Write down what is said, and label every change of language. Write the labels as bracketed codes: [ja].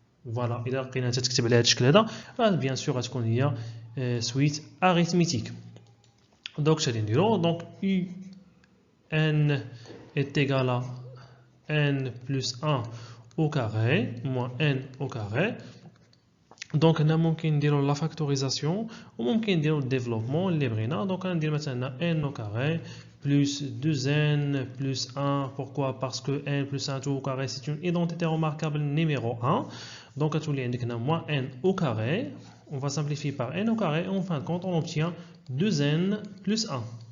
[fr] Voilà, il a [ar] لقينا تتكتب على هذا الشكل هذا [fr] bien sûr [ar] غتكون هي suite arithmétique. [fr] Donc [ar] شادي نديرو [fr] donc UN est égal à n plus 1 au carré moins n au carré. [ar] Donc هنا ممكن نديرو la factorisation وممكن نديرو الديفلوبمون اللي بغينا. [fr] Donc [ar] غندير مثلا [fr] n au carré plus 2n plus 1. Pourquoi? Parce que n plus 1 tout au carré c'est une identité remarquable numéro 1. Donc à tout les indique moins n au carré. On va simplifier par n au carré et en fin de compte on obtient 2n plus 1.